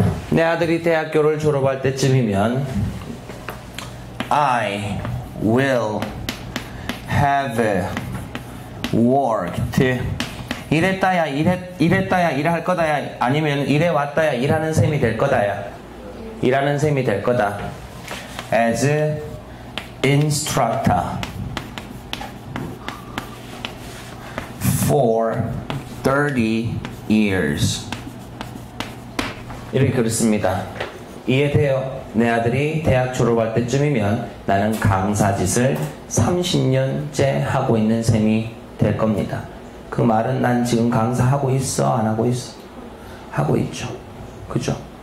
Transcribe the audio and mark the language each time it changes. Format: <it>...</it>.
<ko>내 아들이 대학교를 졸업할 때쯤이면</ko> <en>I will have worked.</en> <ko>이랬다야 이랬다야 일할 거다야 아니면 이래 왔다야 일하는 셈이 될 거다야 일하는 셈이 될 거다.</ko> <en>As instructor for 30 years.</en> <ko>이렇게 그렇습니다. 이해돼요? 내 아들이 대학 졸업할 때쯤이면 나는 강사 짓을 30년째 하고 있는 셈이 될 겁니다. 그 말은 난 지금 강사하고 있어? 안 하고 있어? 하고 있죠. 그죠?</ko>